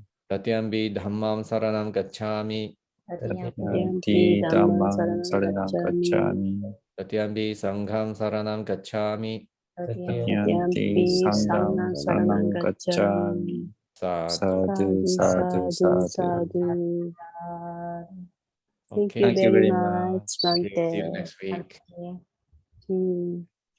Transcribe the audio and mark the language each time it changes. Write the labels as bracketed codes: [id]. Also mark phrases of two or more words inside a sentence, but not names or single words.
[pi] Dutiyampi dhammam saranam gacchami. Dutiyampi dhammam saranam gacchami. Dutiyampi sangham saranam gacchami. Dutiyampi sangham saranam gacchami. Sadhu, sadhu, sadhu. [en] Thank you Okay. very much, See you Bante. next week. Okay. Hmm.